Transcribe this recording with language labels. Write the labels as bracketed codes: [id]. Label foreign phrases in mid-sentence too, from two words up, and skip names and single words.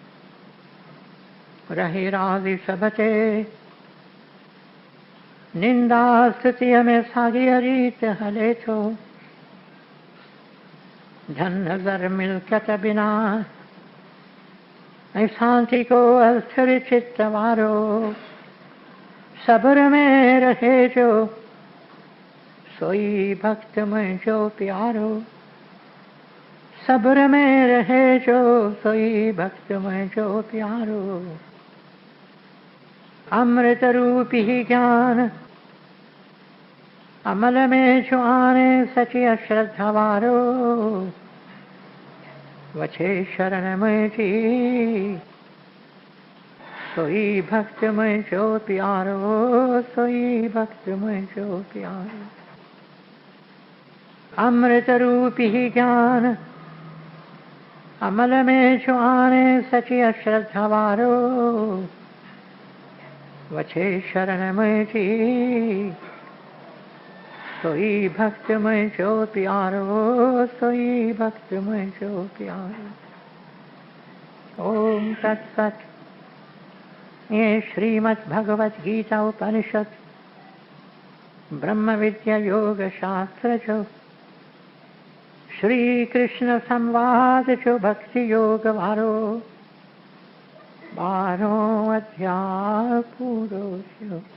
[sd] रहे राज़ी सब ते, निंदा स्तुतिअ में साॻीअ रीत हले थो। धन दर मिल्कियत बिना, ऐं शांति को अस्थिर चित्त वारो। सब्र में रहे जो, सोई भक्त मुंहिंजो प्यारो, सब्र में रहे जो, सोई भक्त मुंहिंजो प्यारो। अमृत रूपी ज्ञान अमल में जो आने, सची अश्रद्धा वारो। वछे शरण मुंहिंजी, सोई भक्त मुंहिंजो प्यारो, सोई भक्त मुंहिंजो प्यारो। अमृत रूपी ज्ञान अमल में जो आने, सची अश्रद्धा वारो। वछे शरण मुंहिंजी, सोई भक्त मुंहिंजो प्यारो, सोई भक्त मुंहिंजो प्यारो। [sa] ओम तत्सत। [sd] ये श्रीमद् भगवत गीता उपनिषद ब्रह्म विद्या योग शास्त्र जो, श्री कृष्ण संवाद जो भक्ति योग वारो 12 अध्याय पूरो थियो।